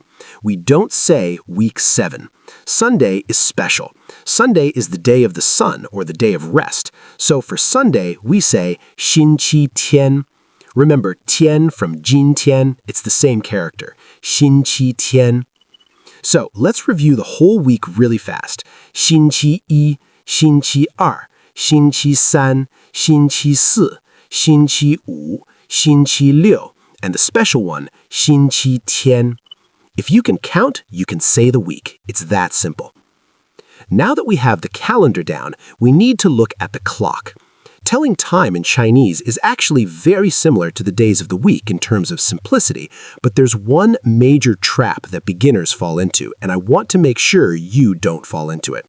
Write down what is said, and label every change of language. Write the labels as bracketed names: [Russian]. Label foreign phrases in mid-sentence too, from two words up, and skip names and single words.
[English] We don't say week 7. Sunday is special. Sunday is the day of the sun, or the day of rest. So for Sunday, we say 星期天. Remember, Tian from Jīntiān, it's the same character. [Chinese] 星期天. [English] So let's review the whole week really fast. [Chinese] 星期一, 星期二, 星期三, 星期四, 星期五, 星期六, [English] and the special one, [Chinese] 星期天. [English] If you can count, you can say the week. It's that simple. Now that we have the calendar down, we need to look at the clock. Telling time in Chinese is actually very similar to the days of the week in terms of simplicity, but there's one major trap that beginners fall into, and I want to make sure you don't fall into it.